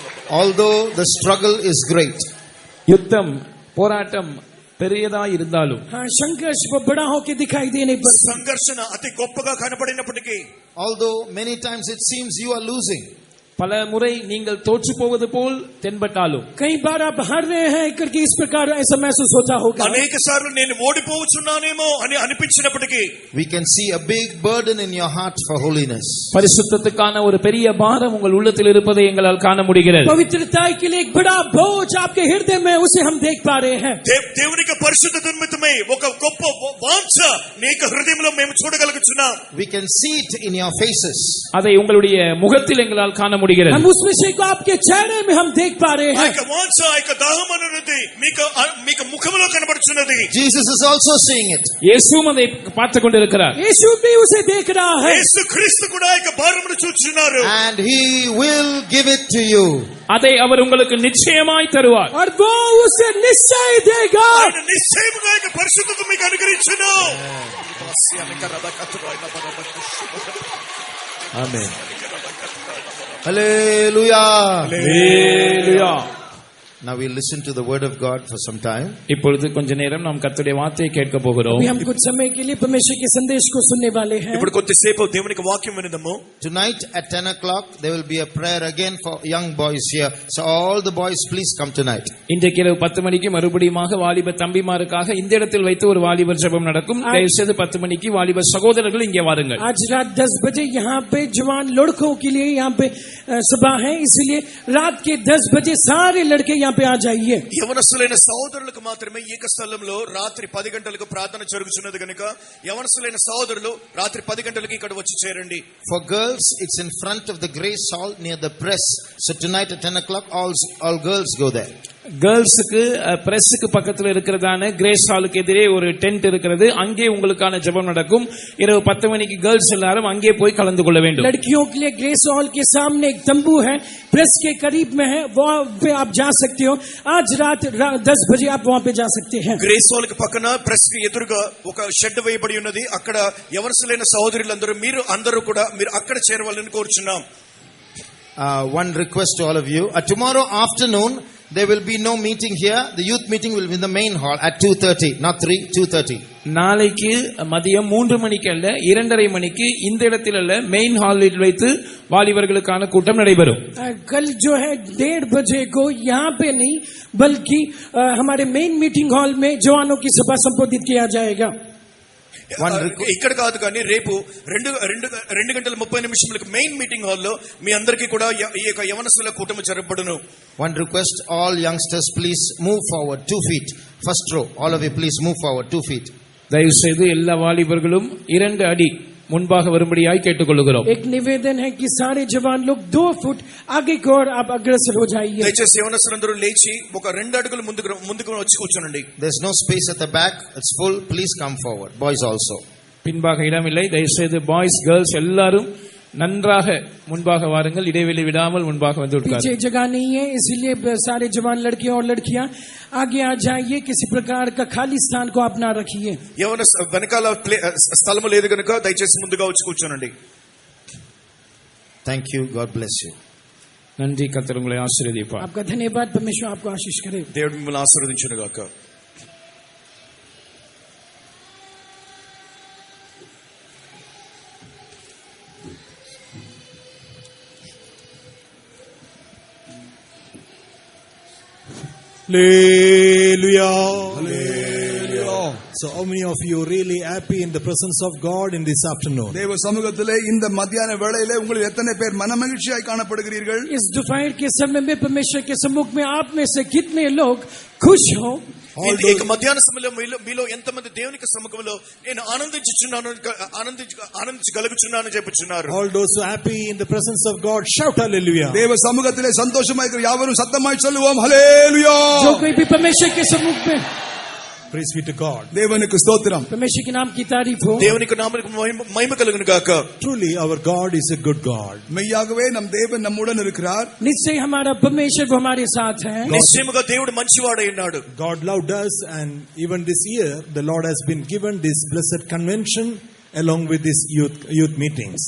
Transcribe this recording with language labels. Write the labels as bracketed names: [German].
[English] Although the struggle is great, [Tamil] யுத்தம் போராட்டம் பெரியதா இருந்தாலும், [Hindi] हाँ संघर्ष वो बड़ा होके दिखाई देने पर, [Telugu] సంఘర్షణ అతి గొప్పగా కనబడినప్పటికీ, [English] although many times it seems you are losing, [Tamil] பல முறை நீங்கள் தோற்று போவது போல் தென்பட்டாலும், [Hindi] कई बार आप हार रहे हैं करके इस प्रकार ऐसा महसूस होता होगा. [Telugu] అనేక సార్లు నేను ఓడిపోవచ్చున్నానేమో అని అనిపించినప్పటికీ, [English] we can see a big burden in your heart for holiness. [Tamil] பரிசுத்தத்துக்கான ஒரு பெரிய பாரம் உங்கள் உள்ளத்தில் இருப்பதை எங்களால் காண முடிகிறது. [Hindi] पवित्रता के लिए एक बड़ा बोझ आपके हृदय में, उसे हम देख पा रहे हैं. [Telugu] దేవునికి పరిశుద్ధత నిమిత్తమై ఒక గొప్ప వాంఛ నీకు హృదయంలో మేము చూడగలుగుతున్నాం. [English] We can see it in your faces. [Tamil] அதை உங்களுடைய முகத்தில் எங்களால் காண முடிகிறது. [Hindi] हम उस विषय को आपके चेहरे में हम देख पा रहे [Telugu] ఆ [Hindi] हैं. [Telugu] యొక్క వాంఛ, ఆ యొక్క దాహం అనేది మీకు ముఖంలో కనబడుచున్నది. [English] Jesus is also seeing it. [Tamil] இயேசுவும் அதை பார்த்து கொண்டிருக்கிறார். [Hindi] यीशु भी उसे देख रहा है. [Telugu] యేసు క్రీస్తు కూడా ఆ యొక్క భారమును చూచున్నారు. [English] And he will give it to you. [Tamil] அதை அவர் உங்களுக்கு நிச்சயமாய் தருவார். [Hindi] और वो उसे निश्चय देगा. [Telugu] ఆయన నిశ్చయముగా ఆ యొక్క పరిశుద్ధత మీకు అనుగ్రహించును. ఆమేన్. [English] Hallelujah. [Telugu] Hallelujah. [English] Now we'll listen to the word of God for some time. [Tamil] இப்பொழுது கொஞ்ச நேரம் நாம் கர்த்தருடைய வார்த்தையை கேட்க போகிறோம். [Hindi] अभी हम कुछ समय के लिए परमेश्वर के संदेश को सुनने वाले हैं. [Telugu] ఇప్పుడు కొద్దిసేపు దేవునికి వాక్యం వినుదాము. [English] Tonight at 10 o'clock there will be a prayer again for young boys here. So all the boys please come tonight. [Tamil] இன்றைக்கு இரவு 10 மணிக்கு மறுபடியுமாக வாலிப தம்பிமாருக்காக இந்த இடத்தில் வைத்து ஒரு வாலிபர் ஜெபம் நடக்கும். தயவுசெய்து 10 மணிக்கு வாலிப சகோதரர்கள் இங்கே வாருங்கள். [Hindi] आज रात 10 बजे यहाँ पे जवान लड़कों के लिए यहाँ पे सभा है, इसलिए रात के 10 बजे सारे लड़के यहाँ पे आ जाइए. [Telugu] యవనస్తులైన సహోదరులకు మాత్రమే ఏక స్థలంలో రాత్రి 10 గంటలకు ప్రార్థన జరుగుతున్నది కనుక యవనస్తులైన సహోదరులు రాత్రి 10 గంటలకు ఇక్కడ వచ్చి చేరండి. [English] For girls it's in front of the Grace Hall near the press. So tonight at 10 o'clock all girls go there. [Tamil] கேர்ள்ஸுக்கு பிரஸ்ஸுக்கு பக்கத்துல இருக்கிறதான கிரேஸ் ஹாலுக்கு எதிரே ஒரு டென்ட் இருக்கிறது. அங்கே உங்களுக்கான ஜெபம் நடக்கும். இரவு 10 மணிக்கு கேர்ள்ஸ் எல்லாரும் அங்கே போய் கலந்து கொள்ள வேண்டும். [Hindi] लड़कियों के लिए ग्रेस हॉल के सामने एक तंबू है, प्रेस के करीब में है, वहां पे आप जा सकते हो. आज रात 10 बजे आप वहां पे जा सकते हैं. [Telugu] గ్రేస్ హాల్ కి పక్కన ప్రెస్ కి ఎదురుగా ఒక షెడ్ వేయబడి ఉన్నది. అక్కడ యవనస్తులైన సహోదరులందరూ మీరు అందరూ కూడా మీరు అక్కడ చేరవాలని కోరుచున్నాం. [English] One request to all of you. Tomorrow afternoon there will be no meeting here. The youth meeting will be in the main hall at 2:30, not 3, 2:30. [Tamil] நாளைக்கு மதியம் 3 மணிக்கு அல்ல 2:30 மணிக்கு இந்த இடத்தில் அல்ல மெயின் ஹாலில் வைத்து வாலிபர்களுக்கான கூட்டம் நடைபெறும். [Hindi] कल जो है 1:30 बजे को यहाँ पे नहीं बल्कि हमारे मेन मीटिंग हॉल में जवानों की सभा संबोधित किया जाएगा. [Telugu] ఇక్కడ కాదు కానీ రేపు 2:30 మెయిన్ మీటింగ్ హాల్లో మీ అందరికీ కూడా ఈ యొక్క యవనస్తుల కూటమి జరపబడును. [English] One request, all youngsters please move forward 2 feet. First row, all of you please move forward 2 feet. [Tamil] தயவு செய்து எல்லா வாலிபர்களும் 2 அடி முன்பாக வரும்படியாய் கேட்டுக்கொள்கிறோம். [Hindi] एक निवेदन है कि सारे जवान लोग 2 फुट आगे की ओर आप अग्रसर हो जाइए. [Telugu] దయచేసి యవనస్తులందరూ లేచి ఒక 2 అడుగులు ముందుకు వచ్చి కూర్చోండి. [English] There's no space at the back, it's full. Please come forward. Boys also. [Tamil] பின்பாக இடமில்லை. தயவு செய்து பாய்ஸ் கேர்ள்ஸ் எல்லாரும் நன்றாக முன்பாக வாருங்கள். இடைவெளி விடாமல் முன்பாக வந்து உட்காருங்கள். [Hindi] पीछे जगह नहीं है, इसलिए सारे जवान लड़के और लड़कियां आगे आ जाइए. किसी प्रकार का खाली स्थान को आप ना रखिए. [Telugu] యవన వెనకాల స్థలము లేదు కనుక దయచేసి ముందుగా వచ్చి కూర్చోండి. [English] Thank you. God bless you. [Tamil] நன்றி. கர்த்தர் உங்களை ஆசீர்வதிப்பார். [Hindi] आपका धन्यवाद. परमेश्वर आपको आशीष करे. [Telugu] దేవుడు మిమ్మల్ని ఆశీర్వదించును గాక. [English] Hallelujah. Hallelujah. So how many of you are really happy in the presence of God in this afternoon? [Tamil] தேவ சமூகத்திலே இந்த மத்தியான வேளையிலே உங்களுக்கு எத்தனை பேர் மனமகிழ்ச்சியாய் காணப்படுகிறீர்கள்? [Hindi] इस दोपहर के समय में परमेश्वर के सम्मुख में आप में से कितने लोग खुश हो? [Telugu] ఈ మధ్యాహ్న సమయంలో మీలో ఎంతమంది దేవునికి సముఖంలో నేను ఆనందించగలుగుచున్నాను చెప్పుచున్నారు? [English] All those who are happy in the presence of God, shout hallelujah. [Tamil] தேவ சமூகத்திலே சந்தோஷமாய் இருக்கிற யாவரும் சத்தமாய் சொல்லுவோம் ஹalleluya. [Hindi] जो कोई भी परमेश्वर के सम्मुख में, [English] Praise be to God. [Tamil] தேவனுக்கு ஸ்தோத்திரம். [Hindi] परमेश्वर के नाम की तारीफ हो. [Telugu] దేవునికి నామమునకు మహిమ కలుగును గాక. [English] Truly our God is a good God. [Tamil] மெய்யாகவே நம் தேவன் நம்முடன் இருக்கிறார். [Hindi] निश्चय हमारा परमेश्वर वो हमारे साथ है. [Telugu] నిశ్చయముగా దేవుడు మంచివాడై ఉన్నాడు. [English] God loved us, and even this year the Lord has been given this blessed convention along with this youth meetings.